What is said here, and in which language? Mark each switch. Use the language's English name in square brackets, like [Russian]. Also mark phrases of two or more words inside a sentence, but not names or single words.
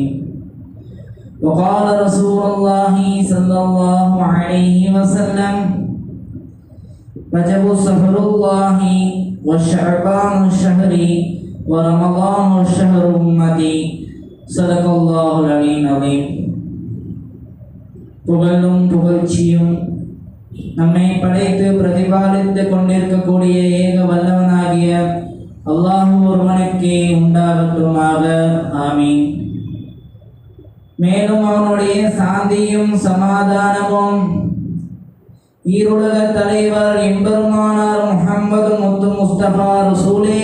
[Arabic] وقال رسول الله صلى الله عليه وسلم: رجب شهر الله وشعبان شهري ورمضان شهر أمتي. صدق الله العلي العظيم. [Tamil] புகழும் புகழ்ச்சியும் நம்மை படைத்து பிரதிபாலித்து கொண்டிருக்கக்கூடிய ஏக வல்லவனாகிய அல்லாஹ் ஒருவனுக்கே உண்டாகட்டுமாக. ஆமீன். மேலும் அவனுடைய சாந்தியும் சமாதானமும் ஈருலக தலைவர் எம்பெருமானார் முஹம்மது முத்து முஸ்தபா ரசூலே